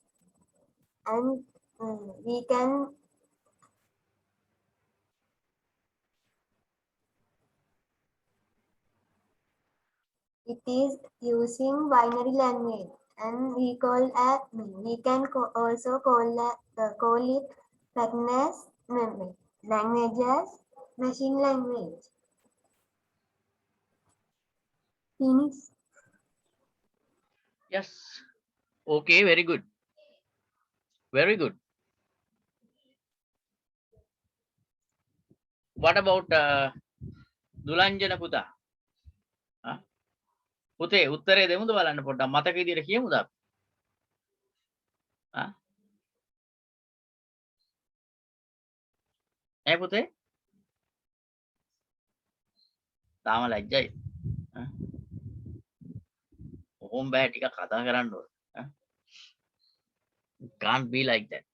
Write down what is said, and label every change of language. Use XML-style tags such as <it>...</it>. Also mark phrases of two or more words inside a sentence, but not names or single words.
<en>And we can it is using binary language, and we can also call it pattern as language as machine language. Finish. Yes. Okay, very good. Very good. What about දුලංජන පුතා?</en> <si>පුතේ උත්තරේ දෙමුද බලන්න පොඩ්ඩක් මතක විදියට කියමුද අපි? පුතේ? තාම ලැජ්ජයි. ඔහොම බෑ ටිකක් කතා කරන්න ඕන.</si> <en>Can't be like that.</en>